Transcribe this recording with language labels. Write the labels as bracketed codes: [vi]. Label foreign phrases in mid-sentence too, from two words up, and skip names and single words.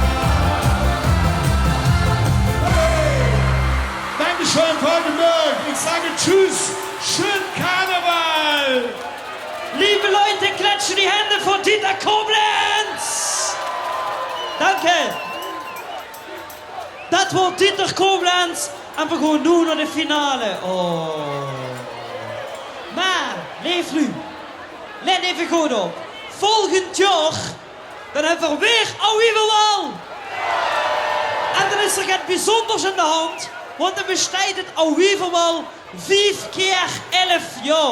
[de] Hey, Dankeschön, Freudenberg. Ich sage Tschüss, schönen Karneval. Liebe Leute, klatschen die Hände vor Dieter Koblenz! Danke! [nl] Dat wordt Dieter Koblenz en we gaan nu naar de finale. Oh. Maar, leef nu. Let even goed op. Volgend jaar, dan hebben we weer Ouiverwal. En dan is er iets bijzonders aan de hand, want dan bestaat het Ouiverwal 5 keer 11 jaar.